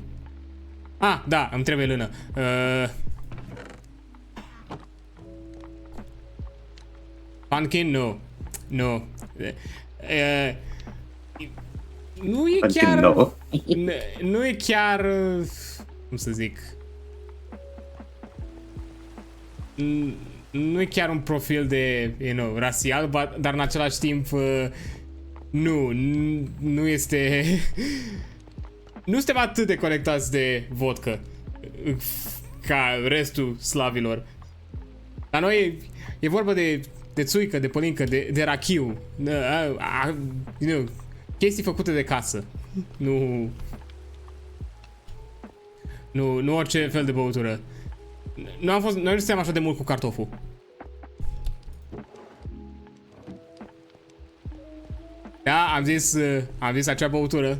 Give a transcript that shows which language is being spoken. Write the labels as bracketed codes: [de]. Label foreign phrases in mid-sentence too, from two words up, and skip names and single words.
[ro] Ah, da, îmi trebuie lână. Pumpkin? Nu. Nu. Nu e chiar... Nu e chiar... Cum să zic... Nu e chiar un profil de, [en] you know, [ro] rasial, dar în același timp nu este... Nu suntem atât de conectați de vodcă ca restul slavilor. La noi e vorba de țuică, de pălincă, de rachiu, [en] you know, [ro] chestii făcute de casă. Nu orice fel de băutură. Noi nu suntem așa de mult cu cartoful. Da, am zis acea băutură.